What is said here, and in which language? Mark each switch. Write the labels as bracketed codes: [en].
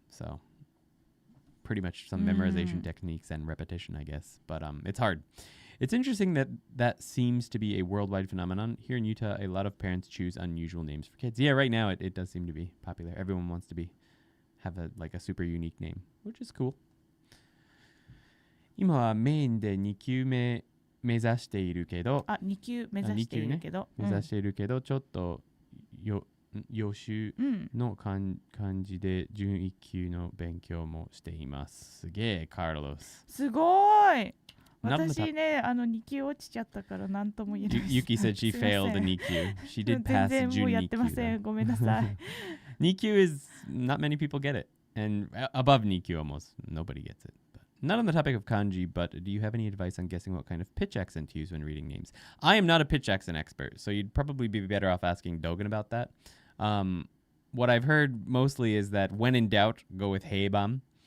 [en] So pretty much some memorization techniques and repetition, I guess. But it's hard. It's interesting that seems to be a worldwide phenomenon. Here in Utah, a lot of parents choose unusual names for kids. Yeah, right now it does seem to be popular. Everyone wants to have a super unique name, which is cool. [ja] 今はメインで2級目目指しているけど、 2級目指しているけど、目指しているけどちょっと予習の漢字で準1級の勉強もしています。すげえ、カルロス。すごい。私ね、2級落ちちゃったから何とも言えない。 [en] Yuki said she failed the 2級。 She did pass 準2級。 [ja] 全然もうやってません。ごめんなさい。 [en] 2級 is not many people get it, and above 2級 almost nobody gets it. Not on the topic of kanji, but do you have any advice on guessing what kind of pitch accent to use when reading names? I am not a pitch accent expert, so you'd probably be better off asking Dogen about that. what I've heard mostly is that when in doubt, go with heibam.